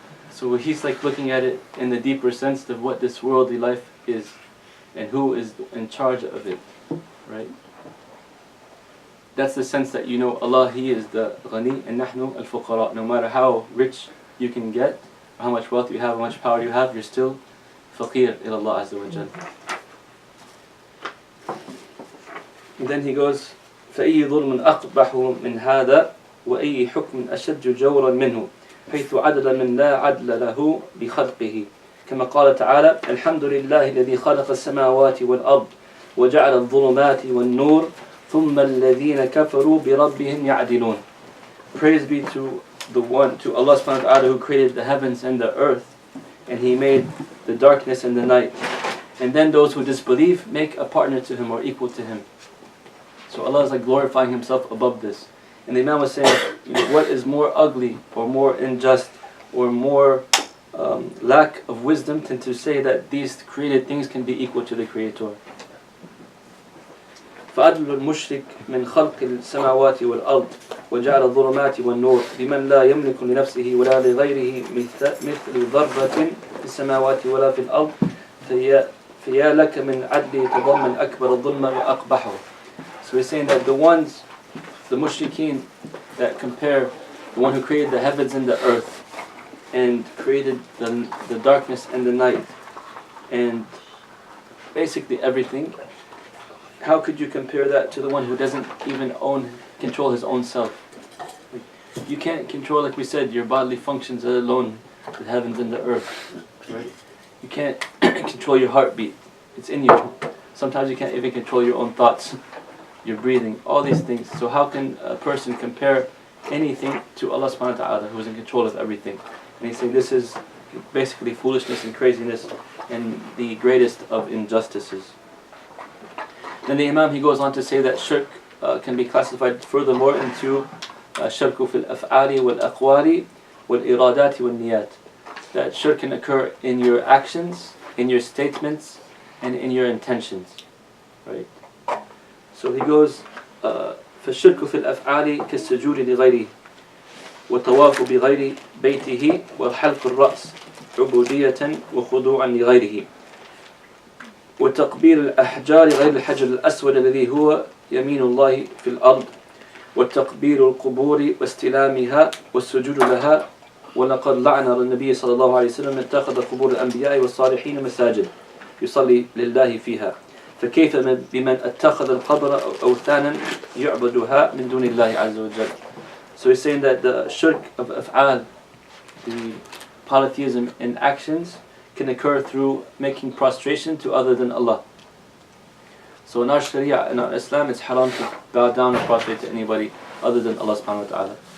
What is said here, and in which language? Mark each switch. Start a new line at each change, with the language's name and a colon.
English: So he's like looking at it in the deeper sense of what this worldly life is and who is in charge of it, right? That's the sense that, you know, Allah, He is the Ghani and
Arabic: Nahnu al-Fuqara.
English: No matter how rich you can get, or how much wealth you have, how much power you have, you're still
Arabic: faqir ila Allah
English: Azza wa Jal. And then he goes,
Arabic: فَأَيِّ ظُلْمٍ أَقْبَحُ مِنْ هَذَا وَأَيِّ حُكْمٍ أَشَدُّ جَوْرًا مِنْهُ حيث عدل من لا عدل له بخلقه كما قال تعالى الحمد لله الذي خلق السماوات والأرض وجعل الظلمات والنور ثم الذين كفروا بربهم يعدلون.
English: Praise be to the one, to Allah subhanahu wa ta'ala, who created the heavens and the earth, and He made the darkness and the night, and then those who disbelieve make a partner to Him or equal to Him. So Allah is like glorifying Himself above this. And the Imam was saying, you know, what is more ugly or more unjust or more lack of wisdom than to say that these created things can be equal to the Creator.
Arabic: فَأَدْلُ الْمُشْرِكِ مِنْ خَلْقِ السَّمَاوَاتِ وَالْأَرْضِ وجعل الظلمات والنور بمن لا يملك لنفسه ولا لغيره مثل ذرة في السماوات ولا في الأرض فيا لك من عدل يتضمن أكبر الظلم وأقبحه.
English: So he's saying that the mushrikeen that compare the one who created the heavens and the earth and created the darkness and the night and basically everything, how could you compare that to the one who doesn't even control his own self? You can't control, like we said, your bodily functions alone, the heavens and the earth, right? You can't control your heartbeat. It's in you. Sometimes you can't even control your own thoughts, your breathing, all these things. So how can a person compare anything to Allah subhanahu wa ta'ala who is in control of everything? And he's saying this is basically foolishness and craziness and the greatest of injustices. Then the Imam, he goes on to say that shirk can be classified furthermore into shirk
Arabic: fil af'ali wal aqwali wal iradati wal niyat.
English: That shirk can occur in your actions, in your statements, and in your intentions. Right? So he goes,
Arabic: فالشرك في الأفعال كالسجود لغيره والطواف بغير بيته والحلق الرأس عبودية وخضوعا لغيره وتقبيل الأحجار غير الحجر الأسود الذي هو يمين الله في الأرض وتقبيل القبور واستلامها والسجود لها ولقد لعن النبي صلى الله عليه وسلم اتخذ قبور الأنبياء والصالحين مساجد يصلي لله فيها فكيف بمن اتخذ القبر أوثانا يعبدها من دون الله عز وجل.
English: So he's saying that the shirk of af'al, the polytheism in actions, can occur through making prostration to other than Allah. So in our Sharia, in our Islam, it's haram to bow down and prostrate to anybody other than Allah subhanahu wa ta'ala.